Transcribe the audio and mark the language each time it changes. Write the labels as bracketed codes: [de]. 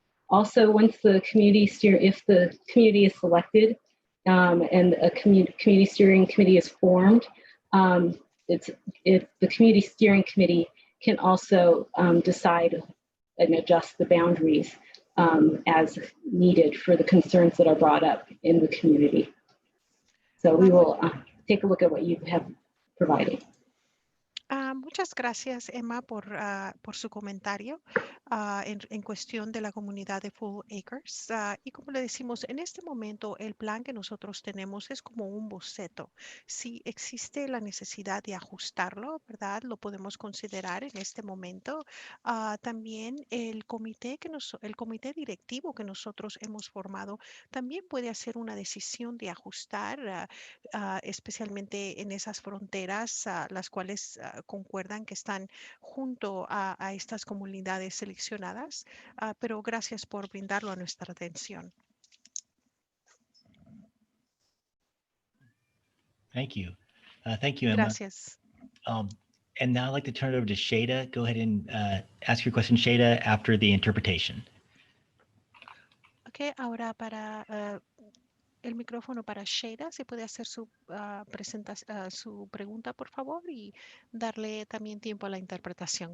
[en] Also, once the community if the community is selected and a community steering committee is formed, the community steering committee can also decide and adjust the boundaries as needed for the concerns that are brought up in the community. So we will take a look at what you have provided. [es] Muchas gracias, Emma, por su comentario en cuestión de la comunidad de Full Acres. Y como le decimos, en este momento el plan que nosotros tenemos es como un boceto. Si existe la necesidad de ajustarlo, ¿verdad?, lo podemos considerar en este momento. También el comité directivo que nosotros hemos formado también puede hacer una decisión de ajustar, especialmente en esas fronteras, las cuales concuerdan que están junto a estas comunidades seleccionadas, pero gracias por brindarlo a nuestra atención. [en] Thank you. Thank you, Emma. [es] Gracias. [en] And now I'd like to turn it over to Shada. Go ahead and ask your question, Shada, after the interpretation. [es] Ok, ahora para el micrófono para Shada, si puede hacer su su pregunta, por favor, y darle también tiempo a la interpretación.